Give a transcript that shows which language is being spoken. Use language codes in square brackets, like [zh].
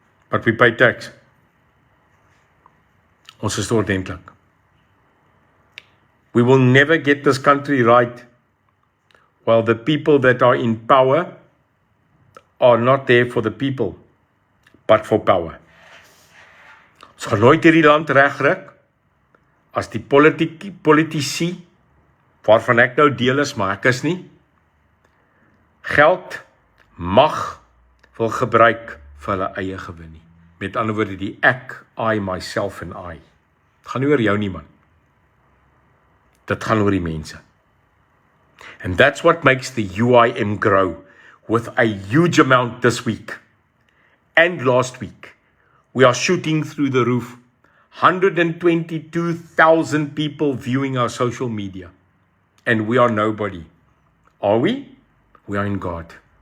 [en] But we pay tax. [af] Ons is ordentlik. [en] We will never get this country right while the people that are in power are not there for the people. but for power. [af] Ons gaan nooit hierdie land regryk as die politici, waarvan ek nou deel is, maar ek is nie, geld, mag wil gebruik vir hulle eie gewin nie. Met ander woorde, die ek, I, myself en I. Dit gaan nie oor jou nie, man. Dit gaan oor die mense. [en] And that's what makes the UIM grow with a huge amount this week and last week. We are shooting through the roof. 122,000 people viewing our social media. And we are nobody. Are we? We are in God.